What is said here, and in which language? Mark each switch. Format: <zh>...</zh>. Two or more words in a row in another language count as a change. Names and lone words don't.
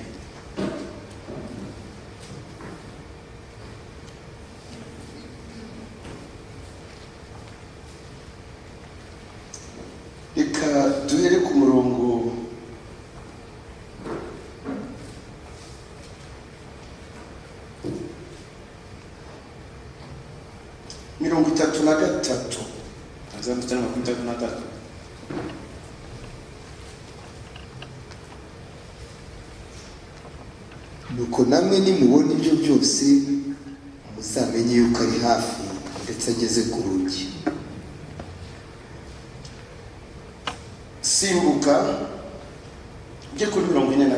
<rw>reka duhere ku murongo mirongo 33</rw> <sw>anza mstari wa 33</sw> <rw>nuko namwe nimubona ibyo byose muzamenye yuko ari hafi ndetse ageze ku rugi.</rw> <sw>simbuka ujye kuri 44</sw>